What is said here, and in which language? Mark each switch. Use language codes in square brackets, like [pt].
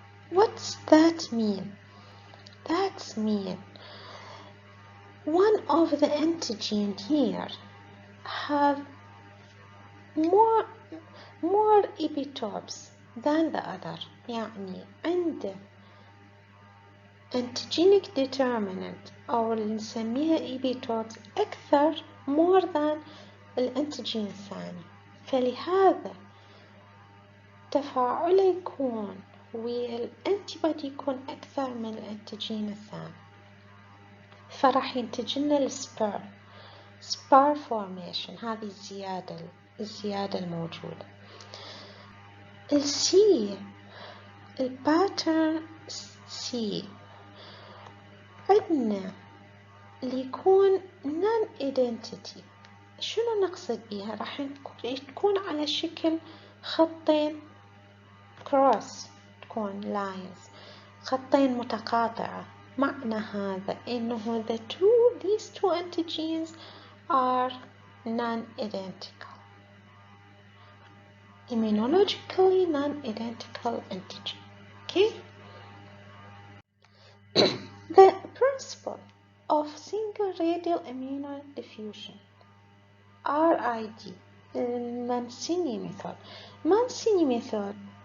[en] What's that mean? That means one of the antigen here have more epitopes than the other. [ar] يعني عنده [en] antigenic determinant [ar] أو اللي نسميها epitopes أكثر [en] more than [ar] الانتيجين الثاني، فلهذا تفاعله يكون والانتيبودي يكون أكثر من الانتيجين الثاني، فراح ينتج لنا السبار formation. هذه الزيادة الموجودة. السي الباترن سي عندنا اللي يكون [en] non identity. [ar] شنو نقصد بيها؟ راح تكون على شكل خطين cross، تكون lines، خطين متقاطعة. معنى هذا إنه [en] these two antigens are non-identical، immunologically non-identical antigen. Okay. The principle of single radial immunodiffusion, RID, Mancini method. Mancini method